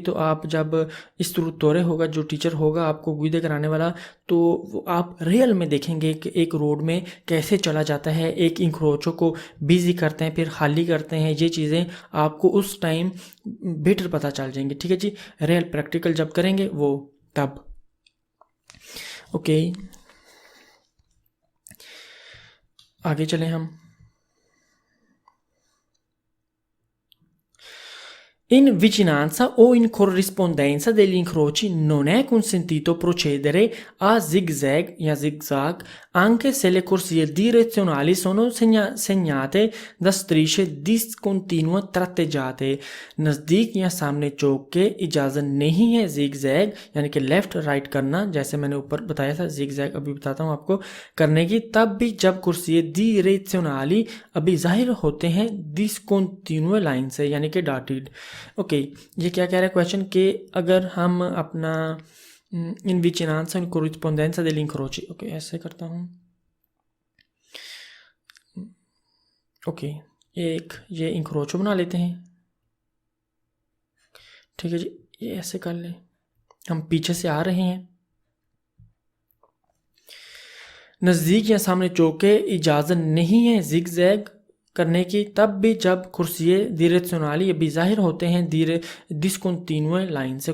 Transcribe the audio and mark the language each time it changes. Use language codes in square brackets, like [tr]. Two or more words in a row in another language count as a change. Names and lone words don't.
[hi] तो आप जब इस्ट्रक्टोरे होगा, जो टीचर होगा आपको गुइदे कराने वाला, तो वो आप रियल में देखेंगे कि एक रोड में कैसे चला जाता है, एक इंक्रोचों को बिजी करते हैं फिर खाली करते हैं। ये चीज़ें आपको उस टाइम बेटर पता चल जाएंगी। ठीक है जी, [en] real practical [hi] जब करेंगे वो तब। ओके, आगे चलें हम। [it] In vicinanza o in corrispondenza degli incroci non è consentito procedere a zigzag या zigzag anche se le corsie direzionali sono segnate da strisce discontinue tratteggiate। [hi] नज़दीक या सामने चौक के इजाज़त नहीं है zigzag यानी कि [en] left right [hi] करना, जैसे मैंने ऊपर बताया था zigzag अभी बताता हूँ आपको करने की, तब भी जब [it] corsie direzionali [hi] अभी जाहिर होते हैं discontinue लाइन से यानी कि डॉटेड। ओके, ये क्या कह रहा है क्वेश्चन कि अगर हम अपना [it] in vicinanza in corrispondenza degli incroci, [hi] ओके ऐसे करता हूँ। ओके, ये इंक्रोचो बना लेते हैं। ठीक है जी, ये ऐसे कर लें। हम पीछे से आ रहे हैं, नज़दीक या सामने चौक के इजाज़त नहीं है जिगजैग करने की, तब भी जब [it] corsie direzionali [hi] अभी जाहिर होते हैं डिस्कंटिन्यू लाइन से।